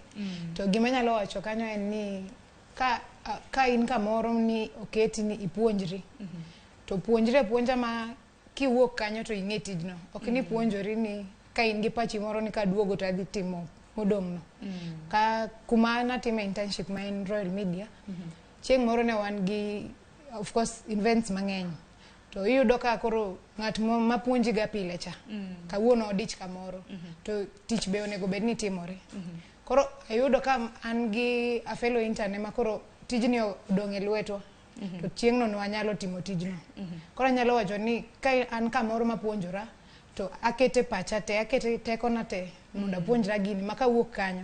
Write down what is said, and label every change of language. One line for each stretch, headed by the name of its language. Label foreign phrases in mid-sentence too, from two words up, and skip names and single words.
Luo (Kenya and Tanzania): To gima nyalo wacho kanyo en ni ka in kamoro ni oketi ni ipuonjri. To puonja ma kiwuok kanyo to ing'e tijno. Ok ni puonjori ni ka in gi pachi moro ni kaduogo to adhi timo modong' no. Ka kuma natime internship ma en Royal Media. Chieng' moro ne wan gi
English: of course
Luo (Kenya and Tanzania): events mang'eny. To iyudo ka koro ng'at ma puonji ga pile cha. Kawuono odich kamoro. To tich be onego bed ni timore. Koro ayudo ka an gi
English: a fellow intern
Luo (Kenya and Tanzania): ma koro tijni odong' e lwetwa. To chieng' no wanyalo timo tijno. Koro anyalo wacho ni ka an kamoro ma puonjora to akete pacha te, akete teko na te mondo apuonjra gini maka wuok kanyo.